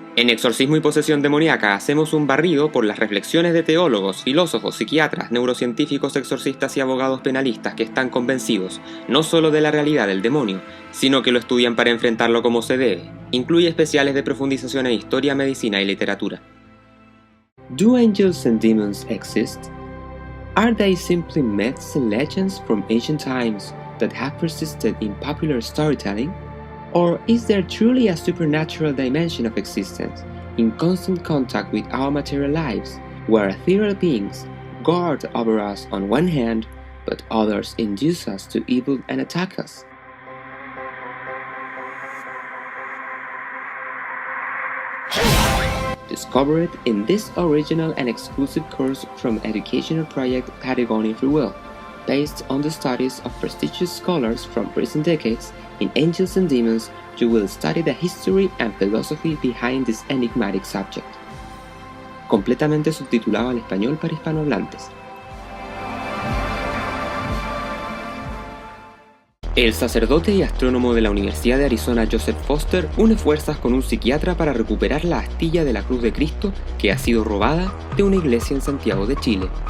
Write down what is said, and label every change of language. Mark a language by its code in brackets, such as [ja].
[es] En Exorcismo y Posesión Demoníaca hacemos un barrido por las reflexiones de teólogos, filósofos, psiquiatras, neurocientíficos, exorcistas y abogados penalistas que están convencidos no solo de la realidad del demonio, sino que lo estudian para enfrentarlo como se debe. Incluye especiales de profundización en historia, medicina y literatura. [en] Do angels and demons exist? Are they simply myths and legends from ancient times that have persisted in popular storytelling? Or is there truly a supernatural dimension of existence, in constant contact with our material lives, where ethereal beings guard over us on one hand, but others induce us to evil and attack us? Discover it in this original and exclusive course from educational project Patagonia Free Will, based on the studies of prestigious scholars from recent decades. In Angels and Demons, you will study the history and philosophy behind this enigmatic subject. [es] Completamente subtitulado al español para hispanohablantes. El sacerdote y astrónomo de la Universidad de Arizona Joseph Foster une fuerzas con un psiquiatra para recuperar la astilla de la Cruz de Cristo que ha sido robada de una iglesia en Santiago de Chile.